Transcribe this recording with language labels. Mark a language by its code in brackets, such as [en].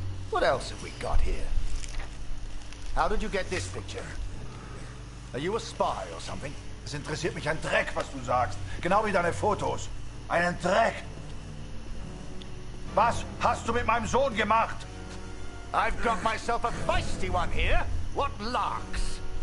[en] What else have we got here? How did you get this picture? Are you a spy or something? [de] Es interessiert mich ein Dreck, was du sagst. Genau wie deine Fotos. Einen Dreck. Was hast du mit meinem Sohn gemacht? [en] I've got myself a feisty one here. What larks?